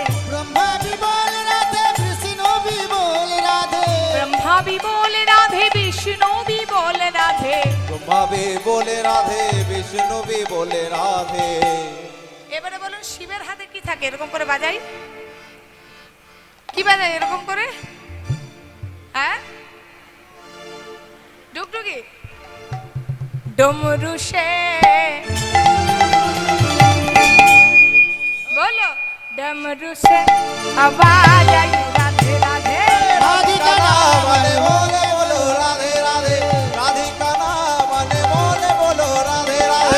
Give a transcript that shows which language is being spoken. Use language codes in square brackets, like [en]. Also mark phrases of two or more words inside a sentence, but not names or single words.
[hi] ब्रह्मा भी बोल राधे विष्णु भी बोल राधे ब्रह्मा भी बोले राधे विष्णु भी बोले राधे ब्रह्मा भी बोले राधे विष्णु भी बोले राधे [bn] এবারে বলুন শিবের হাতে কি থাকে এরকম করে বাজাই কি বাজাই এরকম করে হ্যাঁ ডুগডুগি ডমরু সে [hi] बोलो डमरू से आवाज आई राधे राधे राधिका नाम अरे बोले बोलो राधे राधे राधिका नाम अने बोले बोलो राधे राधे